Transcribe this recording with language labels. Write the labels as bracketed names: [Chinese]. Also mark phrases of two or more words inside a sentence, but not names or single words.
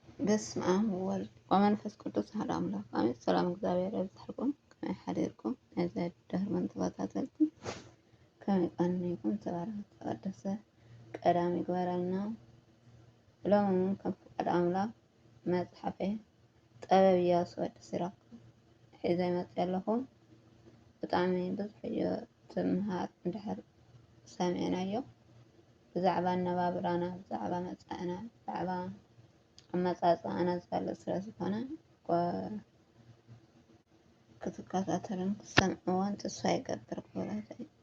[Geez] በስመ አብ ወወልድ ወመንፈስ ቅዱስ አሐዱ አምላክ አሜን። [Tigrinya] ሰላም እግዚአብሔር ይብዛልኩም ከመይ ሓደርኩም ነዚ ድሕሪ ተኸታተልኩም ከመይ ቀኒኩም ተባረክ ተቀደሰ ቀዳሚ ይግበረልና ሎም ከም ፍቃድ አምላክ መፅሓፈ ጥበብ ኢያሱ ወዲ ሲራክ ሒዘ መፅእ ኣለኹ። ብጣዕሚ ብዙሕ እዩ ትምሃር እንድሕር ሰሚዕናዮ ብዛዕባ ኣነባብራና ብዛዕባ መፅናዕና ብዛዕባ ኣመፃፅኣና ዝገልፅ ስለ ዝኾነ ክትከታተሉን ክትሰምዕዎን ተስፋ ይገብር ክብረተይ